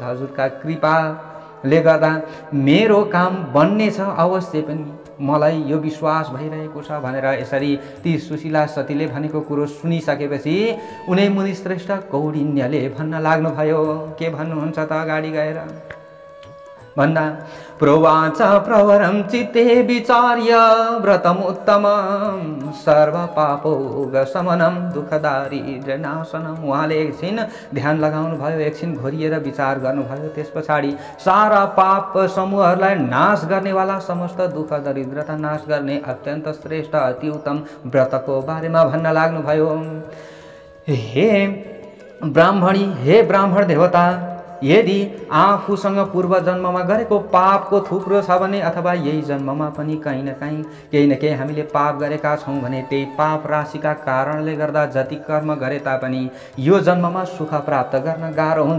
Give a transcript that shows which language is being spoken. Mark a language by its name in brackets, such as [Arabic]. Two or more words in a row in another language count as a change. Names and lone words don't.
[Nepali] हजुरका कृपाले गर्दा मेरो काम बन्ने छ अवश्य पनि, मलाई यो विश्वास भइरहेको छ भनेर यसरी ती सुशीला सतीले भनेको कुरो सुनिसकेपछि उनै मुनिश्रेष्ठ कौडिन्यले भन्न लाग्नुभयो। के भन्नुहुन्छ त अगाडि गएर भन्दा, [Sanskrit] प्रोवाच प्रवरम चित्ते विचार्य व्रतम उत्तमम सर्व पापोगशमनम दुःख दारिद्र्य नाशनम। [Nepali] उहाँले एकछिन ध्यान लगाउनु भयो, एकछिन घोरिएर विचार गर्नुभयो। त्यस पछाडि सारा पाप समूहहरूलाई नाश गर्नेवाला, समस्त दुःख दरिद्रता नाश गर्ने अत्यन्त श्रेष्ठ अति उत्तम व्रतको बारेमा भन्न लाग्नुभयो। हे ब्राह्मणी, हे ब्राह्मण देवता, यदि आफूसँग पूर्व जन्ममा गरेको पापको थुप्रो छ भने अथवा यही जन्ममा पनि कहीँ न कहीँ केही न केही हामीले पाप गरेका छौँ भने त्यही पाप राशिका कारणले गर्दा जति कर्म गरे तापनि यो जन्ममा सुख प्राप्त गर्न गाह्रो हुन्छ।